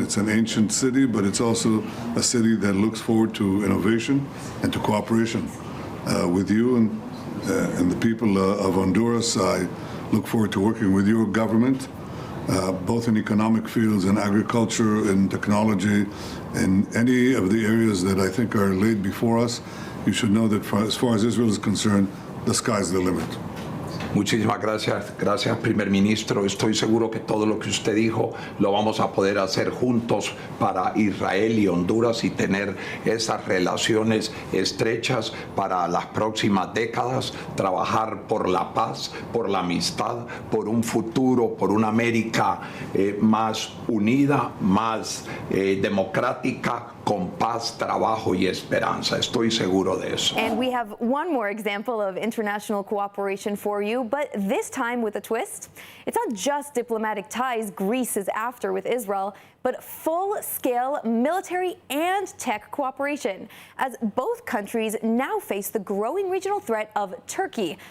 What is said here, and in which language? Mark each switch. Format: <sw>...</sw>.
<en>It's an ancient city, but it's also a city that looks forward to innovation and to cooperation with you and the people of Honduras. I look forward to working with your government, both in economic fields, in agriculture, in technology, in any of the areas that I think are laid before us. You should know that as far as Israel is concerned, the sky's the limit.</en> <es>Muchísimas gracias. Gracias, primer ministro. Estoy seguro que todo lo que usted dijo lo vamos a poder hacer juntos para Israel y Honduras y tener esas relaciones estrechas para las próximas décadas, trabajar por la paz, por la amistad, por un futuro, por una América más unida, más democrática, con paz, trabajo y esperanza. Estoy seguro de eso.</es> <en>And we have one more example of international cooperation for you, but this time with a twist. It's not just diplomatic ties Greece is after with Israel, but full-scale military and tech cooperation, as both countries now face the growing regional threat of Turkey.</en>